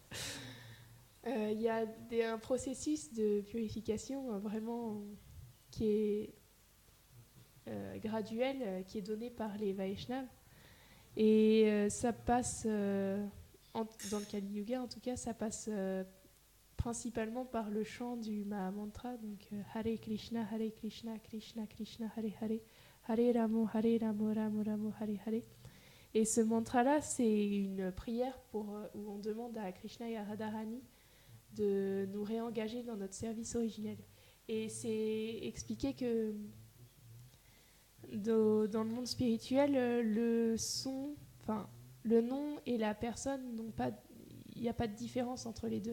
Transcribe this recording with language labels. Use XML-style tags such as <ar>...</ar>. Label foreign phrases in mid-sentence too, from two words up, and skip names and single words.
<fr>Il y a un processus de purification vraiment qui est graduel, qui est donné par les Vaishnavas. Et ça passe, dans le Kali Yuga en tout cas, ça passe principalement par le chant du Mahamantra, donc</fr> <sa>हरे कृष्ण कृष्ण कृष्ण हरे हरे हरे रामो रामो रामो हरे हरे.</sa> <fr>Et ce mantra-là, c'est une prière où on demande à Krishna et à Radharani de nous réengager dans notre service originel. Et c'est expliqué que dans le monde spirituel, le nom et la personne il n'y a pas de différence entre les deux.</fr>